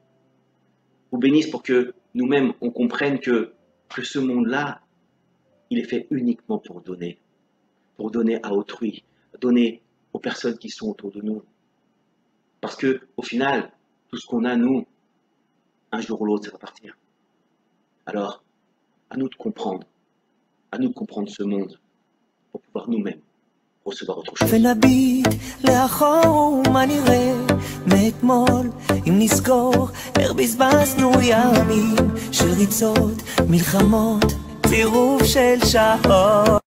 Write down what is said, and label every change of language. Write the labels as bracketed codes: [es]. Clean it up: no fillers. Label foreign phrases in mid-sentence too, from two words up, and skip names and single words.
[fr] Vous bénisse pour que nous-mêmes, on comprenne que ce monde-là, il est fait uniquement pour donner à autrui, donner aux personnes qui sont autour de nous. Parce que, au final, tout ce qu'on a, nous, un jour ou l'autre, ça va partir. Alors, à nous de comprendre ce monde pour pouvoir nous-mêmes recevoir autre chose. [he] ונביט לאחור מה נראה מאתמול אם נזכור איך בזבזנו ימים של ריצות, מלחמות, צירוף של שעות